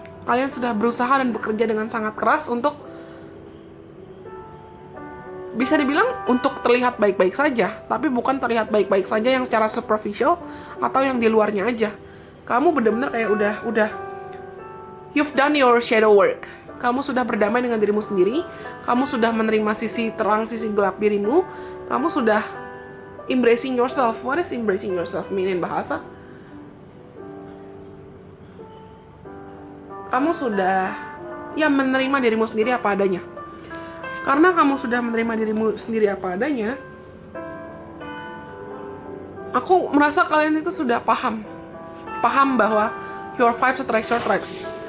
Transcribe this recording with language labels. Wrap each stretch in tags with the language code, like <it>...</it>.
<id>Kalian sudah berusaha dan bekerja dengan sangat keras untuk bisa dibilang untuk terlihat baik-baik saja, tapi bukan terlihat baik-baik saja yang secara superficial atau yang di luarnya aja. Kamu benar-benar kayak udah</id> <en>you've done your shadow work.</en> <id>Kamu sudah berdamai dengan dirimu sendiri, kamu sudah menerima sisi terang, sisi gelap dirimu, kamu sudah</id> <en>embracing yourself. What is embracing yourself mean in bahasa?</en> <id>Kamu sudah menerima dirimu sendiri apa adanya. Karena kamu sudah menerima dirimu sendiri apa adanya, aku merasa kalian itu sudah paham bahwa</id> <en>your vibes attract your tribes.</en>